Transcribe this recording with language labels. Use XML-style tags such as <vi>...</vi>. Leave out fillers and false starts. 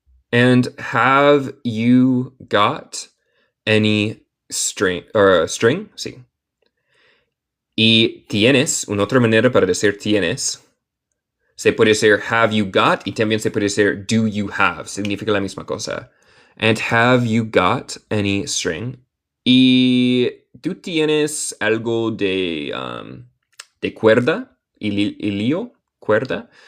<en>And have you got any string?</en> <es>String? Sí. Y tienes, una otra manera para decir tienes, se puede decir</es> <en>have you got</en> <es>y también se puede decir</es> <en>do you have.</en> <es>Significa la misma cosa.</es> <en>And have you got any string?</en> <es>Y tú tienes algo de cuerda, hilio, cuerda.</es>